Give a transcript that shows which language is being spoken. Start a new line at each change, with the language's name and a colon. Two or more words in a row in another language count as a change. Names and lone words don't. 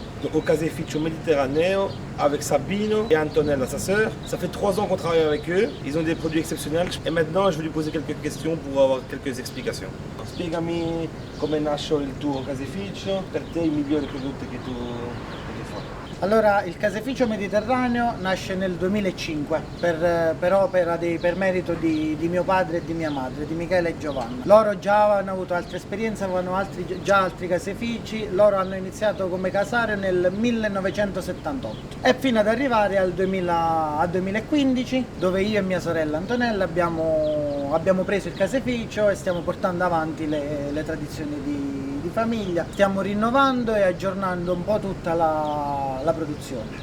French: Donc au Caseificio Mediterraneo, avec Sabino et Antonella, sa sœur. Ça fait 3 ans qu'on travaille avec eux. Ils ont des produits exceptionnels. Et maintenant, je vais lui poser quelques questions pour avoir quelques explications.
Italian: Spiegami come nasce il tuo Caseificio, per te i migliori prodotti che tu fai. Allora, il Caseificio Mediterraneo nasce nel 2005 per opera per merito di mio padre e di mia madre, di Michele e Giovanna. Loro già avevano avuto altre esperienze, avevano già altri caseifici, loro hanno iniziato come casario nel 1978 e fino ad arrivare al 2015, dove io e mia sorella Antonella abbiamo preso il caseificio e stiamo portando avanti le tradizioni di famiglia, stiamo rinnovando e aggiornando un po' tutta la produzione.